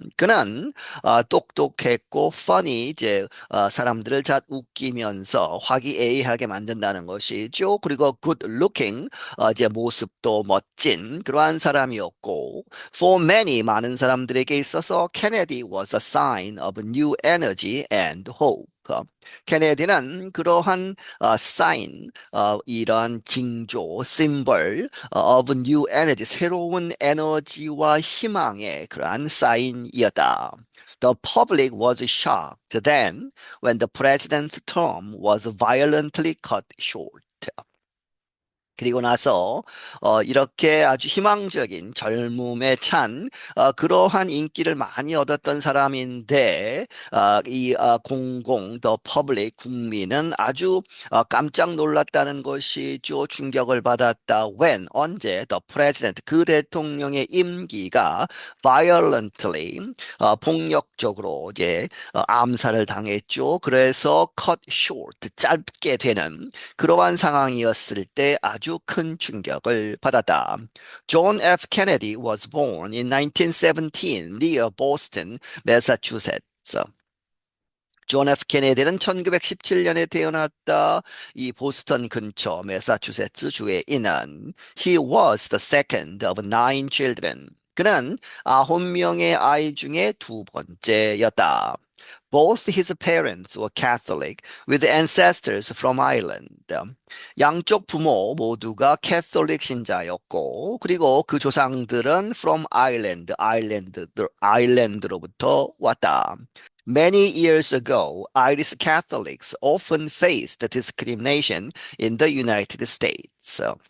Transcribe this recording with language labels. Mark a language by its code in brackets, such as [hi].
[ko] 그는 똑똑했고, funny, 이제 사람들을 잘 웃기면서 화기애애하게 만든다는 것이죠. 그리고 [en] good looking, [ko] 이제 모습도 멋진 그러한 사람이었고, [en] for many, [ko] 많은 사람들에게 있어서 [en] Kennedy was a sign of new energy and hope. [ko] 케네디는 그러한 sign, 이러한 징조, [en] symbol of new energy, [ko] 새로운 에너지와 희망의 그러한 사인이었다. [en] The public was shocked then when the president's term was violently cut short. [ko] 그리고 나서 이렇게 아주 희망적인 젊음에 찬 그러한 인기를 많이 얻었던 사람인데 이 공공, the public, 국민은 아주 깜짝 놀랐다는 것이죠. 충격을 받았다. When, 언제, [en] the president, [ko] 그 대통령의 임기가 violently, 폭력적으로 이제 암살을 당했죠. 그래서 cut short, 짧게 되는 그러한 상황이었을 때 아주 큰 충격을 받았다. [en] John F. Kennedy was born in 1917 near Boston, Massachusetts. [ko] 존 F 케네디는 1917년에 태어났다. 이 보스턴 근처 매사추세츠 주에 있는 [en] He was the second of nine children. [ko] 그는 9명의 아이 중에 두 번째였다. [en] Both his parents were Catholic, with ancestors from Ireland. [ko] 양쪽 부모 모두가 캐톨릭 신자였고, 그리고 그 조상들은 [en] from Ireland, [ko] 아일랜드로부터 왔다. [en] Many years ago, Irish Catholics often faced discrimination in the United States.